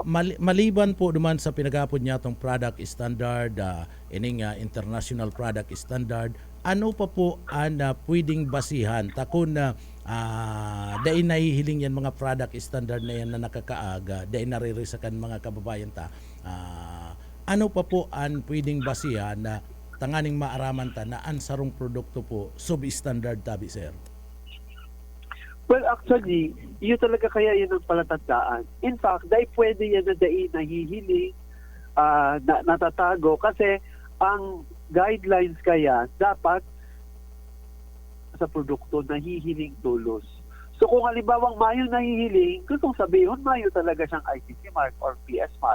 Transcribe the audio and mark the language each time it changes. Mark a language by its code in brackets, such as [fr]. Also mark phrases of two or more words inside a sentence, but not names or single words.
[bik] Maliban po duman sa pinagapod niya tong [en] product standard, [bik] ining [en] international product standard, [bik] ano pa po ang pwedeng basihan takon na dahil nahihiling yan mga [en] product standard [bik] na yan na nakakaaga, dahil naririsakan mga kababayan ta, ano pa po ang pwedeng basihan na tanganing maaraman ta na ang sarong produkto po sub-standard tabi sir? [en] Well, actually, [tl] yun talaga kaya yun ang palatandaan. [en] In fact, [bik] dahil pwede yan na dahil nahihiling, natatago kasi ang guidelines kaya dapat sa produkto nahihiling tulos. So kung halimbawang mayo nahihiling, gustong sabihin mayo talaga siyang ICC mark or PS mark.